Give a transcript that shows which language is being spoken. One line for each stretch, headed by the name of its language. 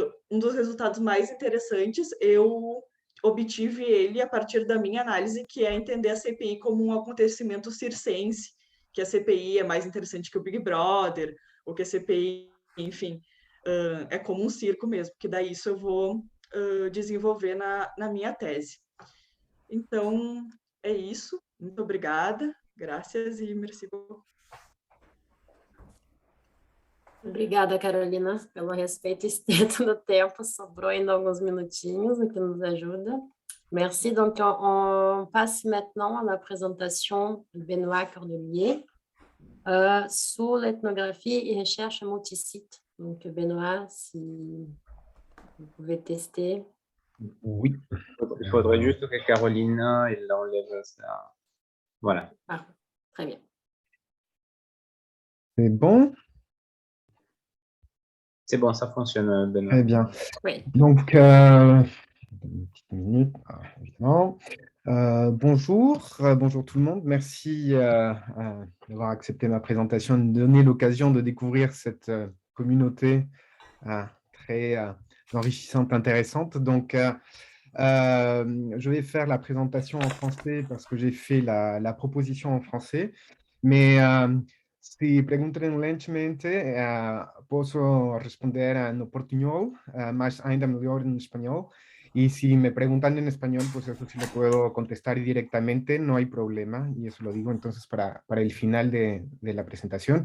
Portuguese: um dos resultados mais interessantes eu obtive ele a partir da minha análise, que é entender a CPI como um acontecimento circense, que a CPI é mais interessante que o Big Brother, ou que a CPI, enfim, é como um circo mesmo, que daí isso eu vou desenvolver na minha tese. Então, é isso. Muito obrigada. Graças e
French: merci beaucoup.
Portuguese: Obrigada, Carolina, pelo respeito extenso do tempo. Sobrou ainda alguns minutinhos, o que nos ajuda.
French: Merci. Donc, on passe maintenant à la présentation de Benoît Cordelier sur l'ethnographie et recherche multisite. Donc, Benoît, si vous pouvez tester. Oui. Il faudrait juste que Carolina elle enlève ça. Voilà. Ah, très bien. C'est bon? C'est bon, ça fonctionne, Benoît. Très bien. Oui. Donc, une petite minute, évidemment. Bonjour, bonjour tout le monde. Merci d'avoir accepté ma présentation et de me donner l'occasion de découvrir cette communauté très enrichissante, intéressante. Donc, je vais faire la présentation en français parce que j'ai fait la proposition en français.
Portuguese: Mais si preguntam lentamente, posso responder en portuñol, más ainda mejor en español.
Spanish: Y si me preguntan en español, pues eso sí lo puedo contestar directamente, no hay problema. Y eso lo digo entonces para el final de la presentación.